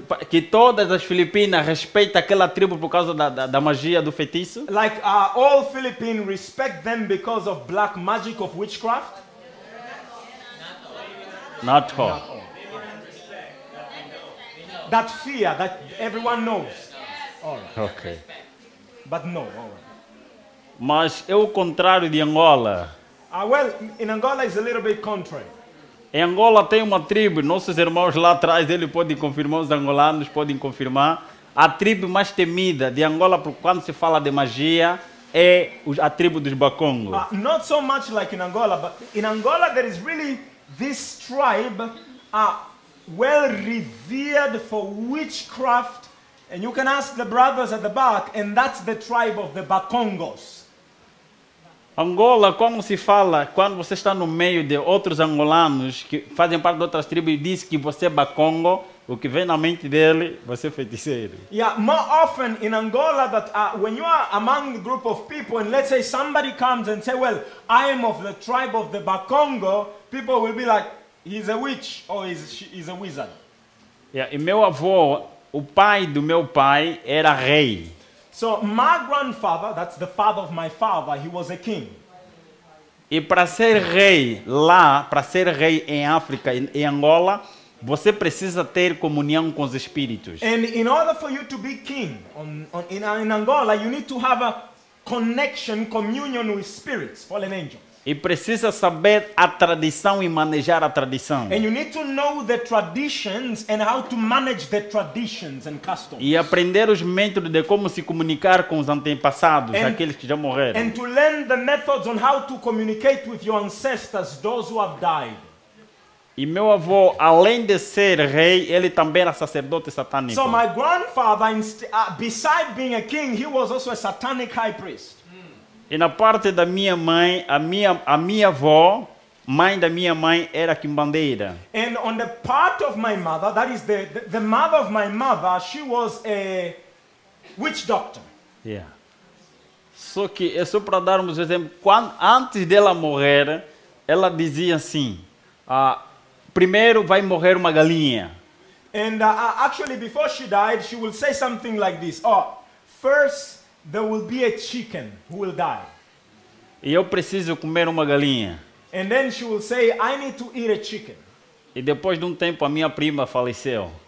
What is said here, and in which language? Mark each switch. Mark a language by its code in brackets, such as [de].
[pt] Que todas as Filipinas respeitam aquela tribo por causa da magia do feitiço? [en] Like all Philippines respect them because of black magic of witchcraft? Not all. That fear that everyone knows. All right. Ok. But no, all right. [pt] Mas é o contrário de Angola. [en] Well, in Angola it's a little bit contrary. [pt] Em Angola tem uma tribo, nossos irmãos lá atrás, eles podem confirmar, os angolanos podem confirmar. A tribo mais temida de Angola, quando se fala de magia, é a tribo dos Bakongo. [en] Not so much like in Angola, but in Angola there is really this tribe well revered for witchcraft. And you can ask the brothers at the back, and that's the tribe of the Bakongos. [pt] Angola, quando se fala, quando você está no meio de outros angolanos que fazem parte de outras tribos e diz que você é Bakongo, o que vem na mente dele, você é feiticeiro. [en] Yeah, more often in Angola that when you are among a group of people and let's say somebody comes and say, well, I am of the tribe of the Bakongo, people will be like, he's a witch or he's a wizard. [pt] Yeah, e meu avô, o pai do meu pai, era rei. [en] So my grandfather, that's the father of my father, he was a king. [pt] E para ser rei lá, para ser rei em África, em Angola, você precisa ter comunhão com os espíritos. [en] And in order for you to be king in Angola, you need to have a connection, communion with spirits, fallen angels. [pt] E precisa saber a tradição e manejar a tradição. [en] And you need to know the traditions and how to manage the traditions and customs. [pt] E aprender os métodos de como se comunicar com os antepassados, aqueles que já morreram. [en] And to learn the methods on how to communicate with your ancestors, those who have died. [pt] E meu avô, além de ser rei, ele também era sacerdote satânico. [en] So my grandfather, beside being a king, he was also a satanic high priest. [pt] E na parte da minha mãe, a minha avó, mãe da minha mãe, era quimbandeira. [en] And on the part of my mother, that is the mother of my mother, she was a witch doctor. Yeah. [pt] Só que é só para darmos um exemplo. Antes dela morrer, ela dizia assim: primeiro vai morrer uma galinha. [en] And actually, before she died, she will say something like this: first there will be a chicken who will die. [pt] E eu preciso comer uma galinha. [en] And then she will say, I need to eat a chicken. [pt] E depois de um tempo a minha prima faleceu.